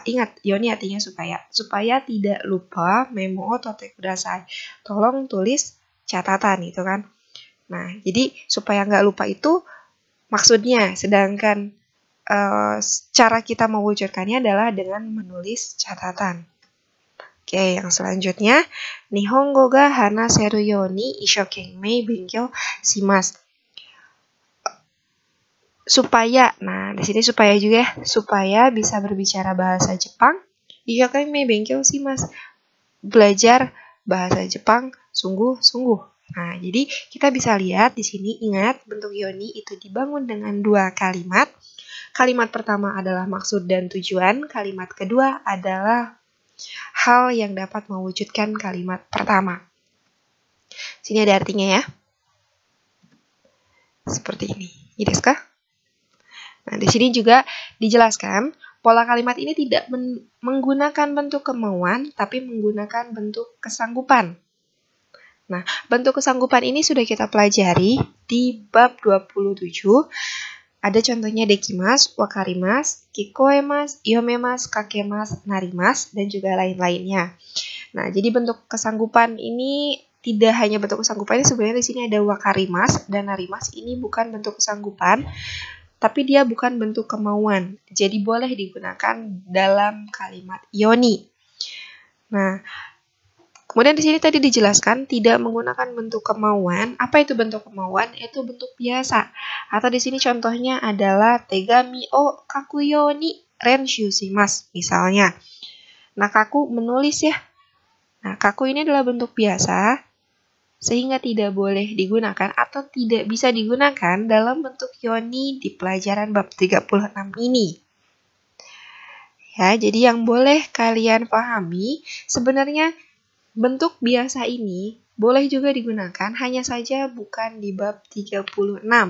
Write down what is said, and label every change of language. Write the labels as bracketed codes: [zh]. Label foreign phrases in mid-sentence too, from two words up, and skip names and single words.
[id] Ingat, yoni artinya supaya. Supaya tidak lupa [ja] メモとってください. [id] Tolong tulis catatan itu kan. Nah, jadi supaya nggak lupa itu maksudnya. Sedangkan cara kita mewujudkannya adalah dengan menulis catatan. Oke, yang selanjutnya [ja] 日本語が話せるように一生懸命勉強します. [id] Supaya, nah di sini supaya juga ya, supaya bisa berbicara bahasa Jepang, [ja] 一生懸命勉強します. [id] Belajar bahasa Jepang sungguh-sungguh. Nah, jadi kita bisa lihat di sini, ingat bentuk yoni itu dibangun dengan dua kalimat. Kalimat pertama adalah maksud dan tujuan, kalimat kedua adalah hal yang dapat mewujudkan kalimat pertama. Sini ada artinya ya. Seperti ini. [ja] ですか? [id] Nah, di sini juga dijelaskan pola kalimat ini tidak menggunakan bentuk kemauan, tapi menggunakan bentuk kesanggupan. Nah, bentuk kesanggupan ini sudah kita pelajari di bab 27. Ada contohnya [ja] できます、わかります、きこえます、よめます、かけます、なります, [id] dan juga lain-lainnya. Nah, jadi bentuk kesanggupan ini tidak hanya bentuk kesanggupan, ini sebenarnya di sini ada wakarimasu dan narimasu. Ini bukan bentuk kesanggupan, tapi dia bukan bentuk kemauan. Jadi boleh digunakan dalam kalimat yoni. Nah, kemudian di sini tadi dijelaskan tidak menggunakan bentuk kemauan. Apa itu bentuk kemauan? Itu bentuk biasa. Atau di sini contohnya adalah [ja] 手紙を書くように練習します [id] misalnya. Nah, kaku menulis ya. Nah, kaku ini adalah bentuk biasa sehingga tidak boleh digunakan atau tidak bisa digunakan dalam bentuk yoni di pelajaran bab 36 ini. Ya, jadi yang boleh kalian pahami sebenarnya bentuk biasa ini boleh juga digunakan, hanya saja bukan di bab 36.